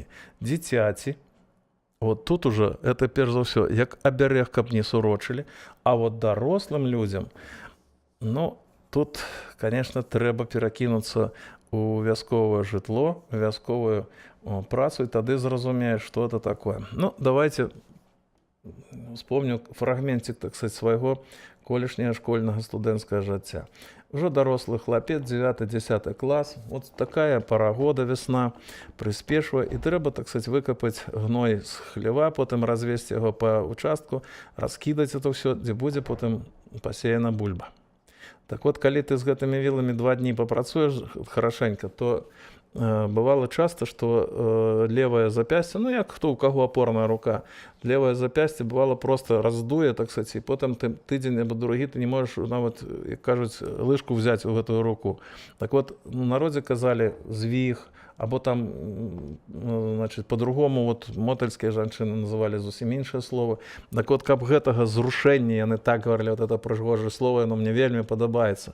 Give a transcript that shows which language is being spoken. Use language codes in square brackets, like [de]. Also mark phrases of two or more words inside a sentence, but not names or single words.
[be] Дзіцяці, тут уже, это перш за ўсё, як аберэг, каб не сурочылі, а дарослым людзям, тут, конечно, трэба перакінуцца у вясковае жытло, у вясковую працу, і тады зразумееш, што это такое. [ru] Давайте вспомню фрагментик, так сказать, [be] свайго колішняга школьнага студэнцкага жыцця. Ужо дарослы хлапец, 9-10 клас, такая пара года, весна, прыспешвае, і трэба, [ru] так сказать, [be] выкапаць гной з хлева, потым развесці яго па участку, раскідаць это ўсё, дзе будзе потым пасеяна бульба. Так калі ты з гэтымі віламі 2 дні папрацуеш хорошенька, то бывало часто, што левое запясце, як хто, у каго опорная рука, левое запясце бывало просто раздуе, [ru] так сказать, [be] і потым тыдзень або другі ты не можаш нават, як кажуць, лыжку взяць у гэтую руку. Так у народзе казалі звіг, або там, [ru] значит, по-другому, [be] мотальскія жанчыны называлі зусім іншае слово. Так каб гэтага зрушэння, яны так гаварылі, это прыгожае слово, яно мне вельмі падабаецца.